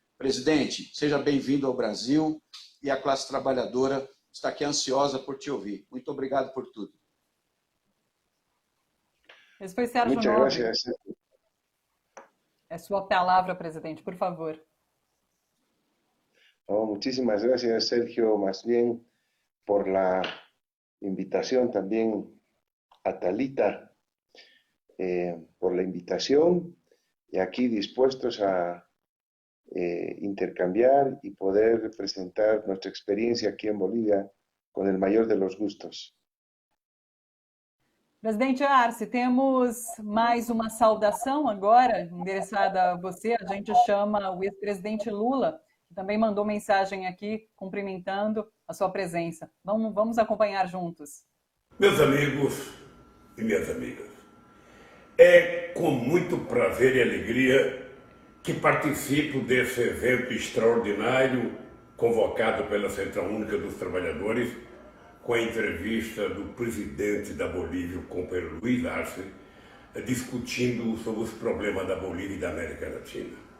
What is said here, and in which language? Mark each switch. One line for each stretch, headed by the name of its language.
Portuguese: Presidente, seja bem-vindo ao Brasil e a classe trabalhadora está aqui ansiosa por te ouvir. Muito obrigado por tudo. Esse foi Sérgio
Spanish: Muchas
Portuguese: Nobre.
Spanish: gracias.
Portuguese: É sua palavra, presidente, por favor.
Spanish: Oh, muchísimas gracias, Sergio, más bien por la invitación también a Thalita, por la invitación y aquí dispuestos a intercambiar y poder presentar nuestra experiencia aquí en Bolivia con el mayor de los gustos.
Portuguese: Presidente Arce, temos mais uma saudação agora, endereçada a você. A gente chama o ex-presidente Lula, que também mandou mensagem aqui, cumprimentando a sua presença. Vamos acompanhar juntos. Meus amigos e minhas amigas, é com muito prazer e alegria que participo desse evento extraordinário convocado pela Central Única dos Trabalhadores, com a entrevista do presidente da Bolívia, o companheiro Luiz Arce, discutindo sobre os problemas da Bolívia e da América Latina.